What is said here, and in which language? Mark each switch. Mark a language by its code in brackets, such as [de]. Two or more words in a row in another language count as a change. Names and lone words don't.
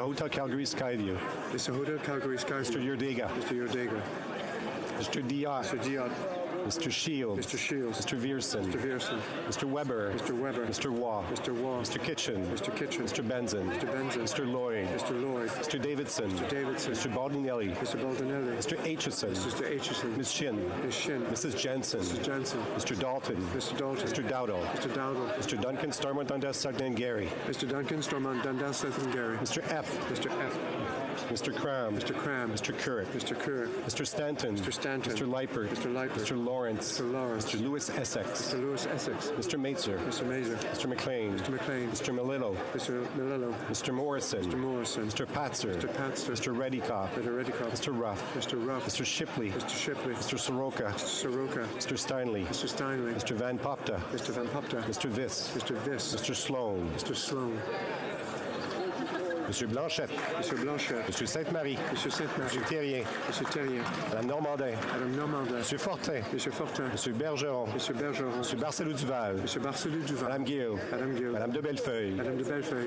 [en] Hotel Calgary Skyview. Mr. Hotel Calgary Skyview. Mr. Yurdega. Mr. Yurdega. Mr. Diot. Mr. Diot. Mr. Shields. Mr. Shields. Mr. Vierson. Mr. Vierson. Mr. Weber. Mr. Weber. Mr. Waugh. Mr. Waugh. Mr. Kitchen. Mr. Kitchen. Mr. Benson. Mr. Benson. Mr. Lloyd. Mr. Lloyd. Mr. Davidson. Mr. Davidson. Mr. Baldinelli. Mr. Baldinelli. Mr. Aitchison. Mr. Aitchison. Ms. Shin. Ms. Shin. Mrs. Jensen. Mrs. Jensen. Mr. Dalton. Mr. Dalton. Mr. Dowdle. Mr. Dowdle. Mr. Duncan Stormont Dundas Sutton Gary. Mr. Duncan Stormont Dundas Sutton Gary. Mr. Epp. Mr. Epp. Mr. Cram. Mr. Cram. Mr. Currick. Mr. Currick. Mr. Stanton. Mr. Stanton. Mr. Leipert. Mr. Leipert. Mr. Lawrence. Mr. Lawrence. Mr. Lewis Essex. Mr. Lewis Essex. Mr. Mazer. Mr. Mazer. Mr. McLean. Mr. McLean. Mr. Melillo. Mr. Melillo. Mr. Morrison. Mr. Morrison. Mr. Patzer. Mr. Patzer. Mr. Reddycop. Mr. Reddycop. Mr. Ruff. Mr. Ruff. Mr. Shipley. Mr. Shipley. Mr. Soroka. Mr. Soroka. Mr. Steinley. Mr. Steinley. Mr. Van Popta. Mr. Van Popta. Mr. Viss. Mr. Viss. Mr. Sloan. Mr. Sloan. [fr] Monsieur Blanchette. Monsieur Blanchette. Monsieur Sainte-Marie. Monsieur Sainte-Marie. Monsieur Thérien. Monsieur Thérien. Madame Normandin. Madame Normandin. Monsieur Fortin. Monsieur Fortin. Monsieur Bergeron. Monsieur Bergeron. Monsieur Barcelou-Duval. Monsieur Barcelou-Duval. Madame Guillaume. Madame Guillaume. Madame de Bellefeuille. Madame de Bellefeuille.